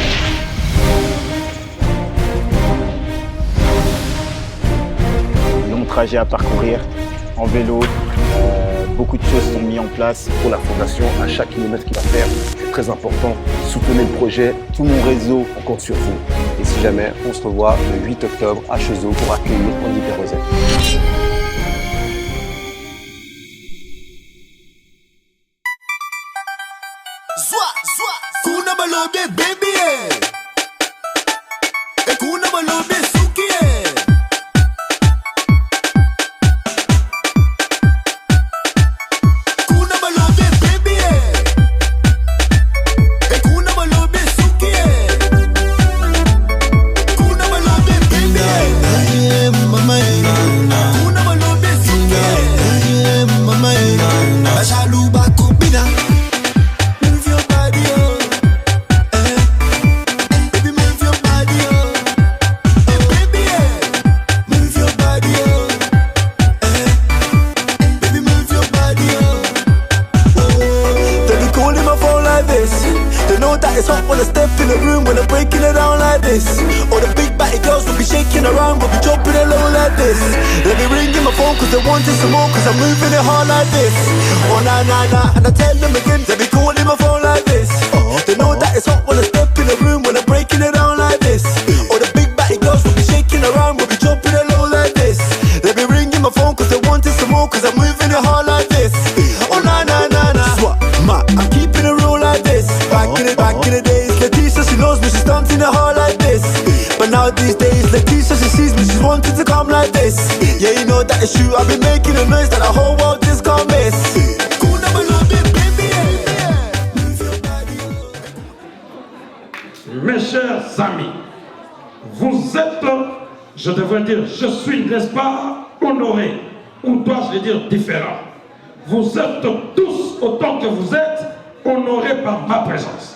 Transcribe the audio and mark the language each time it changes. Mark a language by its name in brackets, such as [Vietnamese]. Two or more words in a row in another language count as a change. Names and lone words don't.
[French] Long trajet à parcourir en vélo. Beaucoup de choses sont mises en place. Pour la fondation, à chaque kilomètre qu'il va faire, c'est très important. Soutenez le projet. Tout mon réseau, On compte sur vous. Et si jamais, on se revoit le 8 octobre à Cheseaux pour accueillir Andy Perrozet. [Lingala] Kuna balobe baby kuna balobe suki kuna balobe baby kuna balobe suki kuna balobe [English] baby mama [Lingala] kuna balobe suki mama ashaluba kubina. [English] Move your body, oh. Baby, move your body, oh. Baby, move your body, oh. Baby, move your body, oh. They be calling my phone like this. They know that it's hot when I step in the room, when I'm breaking it down like this. All the big batty girls will be shaking around, will be jumping it low like this. They be ringing my phone cause they wanted some more, cause I'm moving it hard like this. Oh na na na, and I tell them again, they be calling my phone like this. They know that it's hot when I step in the room, when I'm breaking it down like this. All the big batty girls will be shaking around, will be jumping it low like this. They be ringing my phone cause they wanted some more, cause I'm moving it hard like this. Oh na na na na, swat, ma, I'm keeping it real like this. Back in the days, Leticia, she knows me, she's dancing it hard like this. But now these days, Leticia, she sees me, she's wanting to come like this. Yeah, you know that it's true, I've been making a noise that the whole world just can't miss. [French] Mes chers amis, vous êtes, je devrais dire, je suis, n'est-ce pas, honoré, ou dois-je le dire différent. Vous êtes tous, autant que vous êtes, honorés par ma présence.